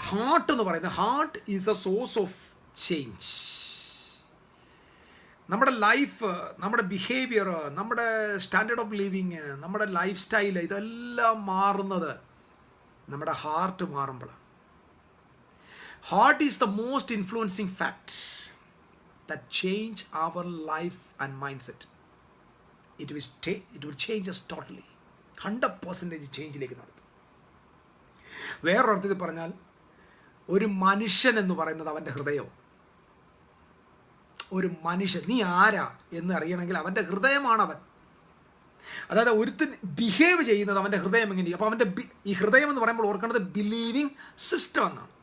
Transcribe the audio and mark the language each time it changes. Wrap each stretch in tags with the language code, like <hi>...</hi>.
<en>heart</en> <ml>എന്ന് പറയുന്നത്,</ml> <en>Heart is a source of change.</en> <ml>നമ്മുടെ ലൈഫ്, നമ്മുടെ ബിഹേവിയർ, നമ്മുടെ സ്റ്റാൻഡേർഡ് ഓഫ് ലിവിങ്, നമ്മുടെ ലൈഫ് സ്റ്റൈൽ, ഇതെല്ലാം മാറുന്നത് നമ്മുടെ heart മാറുമ്പോഴാണ്.</ml> <en>Heart is the most influencing fact that change our life and mindset. It will change us totally.</en> <ml>100% ചേഞ്ചിലേക്ക് നടത്തും. വേറൊരർത്ഥത്തിൽ പറഞ്ഞാൽ ഒരു മനുഷ്യൻ എന്ന് പറയുന്നത് അവൻ്റെ ഹൃദയവും. ഒരു മനുഷ്യൻ, നീ ആരാ എന്ന് അറിയണമെങ്കിൽ അവൻ്റെ ഹൃദയമാണവൻ. അതായത് ഒരുത്തൻ ബിഹേവ് ചെയ്യുന്നത് അവൻ്റെ ഹൃദയം എങ്ങനെയാണ്. അപ്പോൾ അവൻ്റെ ഈ ഹൃദയം എന്ന് പറയുമ്പോൾ ഓർക്കേണ്ടത് ബിലീവിങ് സിസ്റ്റം എന്നാണ്.</ml>